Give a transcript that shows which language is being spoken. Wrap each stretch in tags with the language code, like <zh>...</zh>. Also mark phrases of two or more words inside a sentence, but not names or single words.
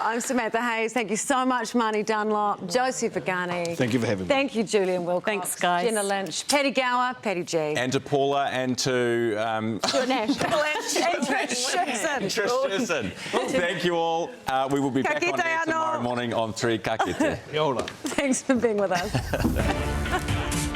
<en>I'm Samantha Hayes. Thank you so much, Marnie Dunlop, Josie Pagani. Thank you for having me. Thank you, Julian Wilcox. Thanks, guys. Jenna Lynch, Paddy Gower, Paddy G. And to Paula and to Stuart Nash. and Trish Sherson. Trish Sherson. Thank you all. We will be back on</en> <mi>Ka kite</mi> <en>air</en> <mi>anō.</mi> <en>tomorrow morning on 3</en> <mi>Ka kite. Kia ora.</mi> <en>Thanks for being with us.</en>